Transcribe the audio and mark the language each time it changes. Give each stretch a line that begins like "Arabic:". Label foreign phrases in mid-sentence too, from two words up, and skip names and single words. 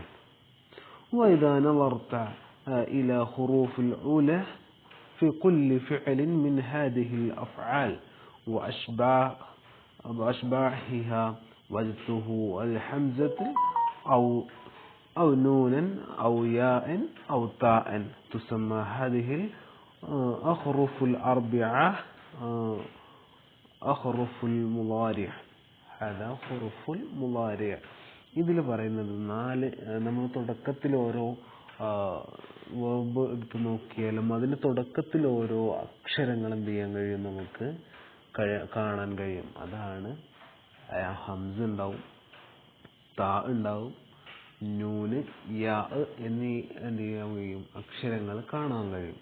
Arabic: وإذا نظرت إلى حروف الأولى في كل فعل من هذه الأفعال وأشباهها وجدته الحمزة أو نونا أو ياء أو تاء. تسمى هذه الأحرف الأربعة أحرف المضارع. هذا حروف المضارع.
Malayalam: ഇതിൽ പറയുന്നത് നമ്മൾ തുടക്കത്തിൽ ഓരോ വെർബ് എടുത്ത് നോക്കിയാലും അതിൻ്റെ തുടക്കത്തിൽ ഓരോ അക്ഷരങ്ങൾ എന്ത് ചെയ്യാൻ കഴിയും, നമുക്ക് കാണാൻ കഴിയും. അതാണ് ഹംസ ഉണ്ടാവും, താ ഉണ്ടാവും, നൂന്, യാ എന്നീ എന്ത് ചെയ്യാൻ കഴിയും, അക്ഷരങ്ങൾ കാണാൻ കഴിയും.